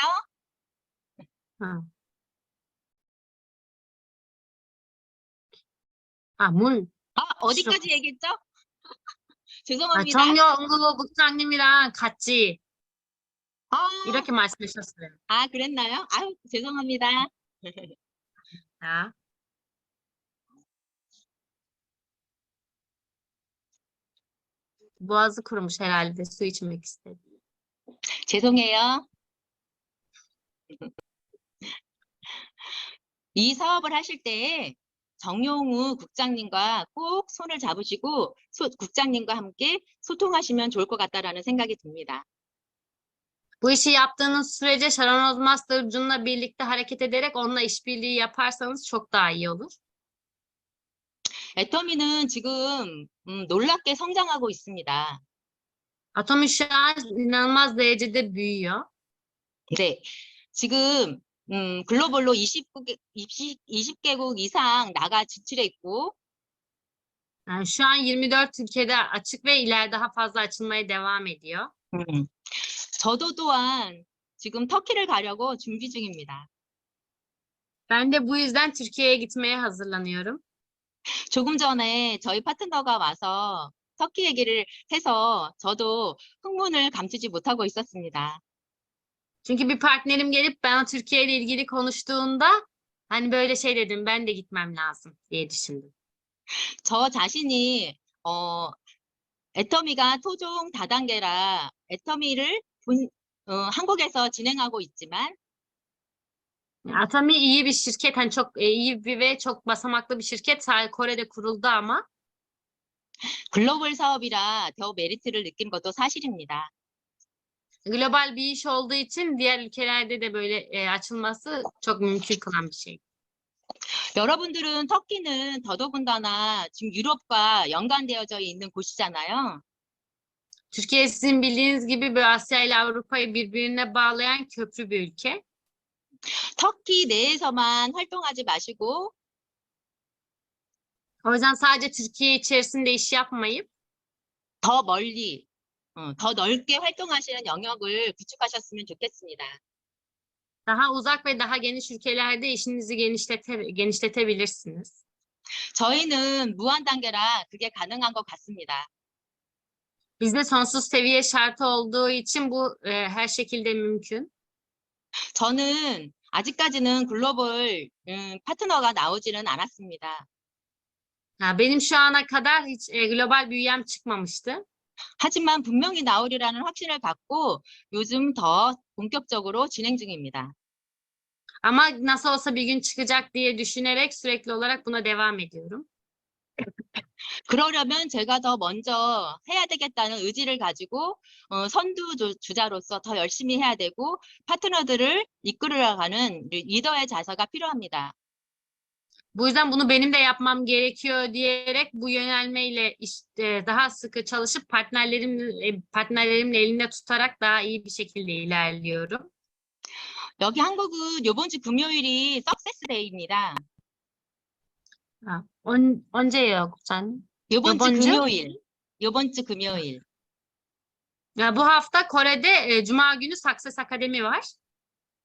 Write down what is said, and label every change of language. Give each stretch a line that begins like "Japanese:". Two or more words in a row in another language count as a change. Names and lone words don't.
Korean: 응. 물. 어디까지 얘기했죠? 죄송합니다. 정여은구 국장님이랑 같이 이렇게 말씀하셨어요. 그랬나요? 아유, 죄송합니다. 자.
Turkish: Boğazı kurumuş herhalde. Su içmek istedi.
Korean: 죄송해요. 이 사업을 하실 때 정용우 국장님과 꼭 손을 잡으시고 국장님과 함께 소통하시면 좋을 것 같다라는 생각이 듭니다.
Turkish: Bu işi yaptığınız sürece Sharon Ozmaster Ucun'la birlikte hareket ederek onunla işbirliği yaparsanız çok daha iyi olur.
Korean: 애터미는 지금 놀랍게 성장하고 있습니다.
Turkish: Atomi şu an inanılmaz derecede büyüyor.
Korean: 네, 지금 글로벌로 20개국 이상 나가 진출해 있고
Turkish: Yani şu an 24 ülkede açık ve ileride daha fazla açılmaya devam ediyor.
Korean: 저도 또한 지금 터키를 가려고 준비 중입니다.
Turkish: Ben de bu yüzden Türkiye'ye gitmeye hazırlanıyorum.
Korean: 조금 전에 저희 파트너가 와서 터키 얘기를 해서 저도 흥분을 감추지 못하고 있었습니다.
Turkish: Çünkü bir partnerim gelip bana Türkiye ile ilgili konuştuğunda hani böyle şey dedim, ben de gitmem lazım diye düşündüm.
Korean: 저 자신이 애터미가 토종 다단계라 애터미를 한국에서 진행하고 있지만
Turkish: Atomi iyi bir şirket, hani çok iyi bir ve çok basamaklı bir şirket. Kore'de kuruldu ama
Korean: 글로벌 사업이라 더 메리트를 느낀 것도 사실입니다.
Turkish: global bir iş olduğu için diğer ülkelerde de böyle açılması çok mümkün kılan bir şey.
Korean: 여러분들은 터키는 더더군다나 지금 유럽과 연관되어져 있는 곳이잖아요.
Turkish: Türkiye sizin bildiğiniz gibi böyle Asya ile Avrupa'yı birbirine bağlayan köprü bir ülke.
Korean: 터키 내에서만 활동하지 마시고
Turkish: O yüzden sadece Türkiye içerisinde iş yapmayıp
Korean: 더 멀리, 더 넓게 활동하시는 영역을 구축하셨으면 좋겠습니다.
Turkish: daha uzak ve daha geniş ülkelerde işinizi genişletebilirsiniz.
Korean: 저희는 무한 단계라 그게 가능한 것 같습니다.
Turkish: Bizde sonsuz seviye şartı olduğu için bu her şekilde mümkün.
Korean: 저는 아직까지는 글로벌 파트너가 나오지는 않았습니다.
Turkish: Benim şu ana kadar hiç global bir üyem çıkmamıştı.
Korean: 하지만 분명히 나오리라는 확신을 갖고 요즘 더 본격적으로 진행 중입니다.
Turkish: Ama nasıl olsa bir gün çıkacak diye düşünerek sürekli olarak buna devam ediyorum.
Korean: 그러려면 제가 더 먼저 해야 되겠다는 의지를 가지고 선두주자로서 더 열심히 해야 되고 파트너들을 이끌어가는 리더의 자세가 필요합니다.
Turkish: Bu yüzden bunu benim de yapmam gerekiyor diyerek bu yönelmeyle işte daha sıkı çalışıp partnerlerimle elinde tutarak daha iyi bir şekilde ilerliyorum.
Korean: 여기 한국은 이번 주 금요일이 석세스 데이입니다. Once예요, 국장님? 이번 주 이번 주? 금요일. 이번 주 금요일.
Turkish: Bu hafta Kore'de Cuma günü Success Akademi var.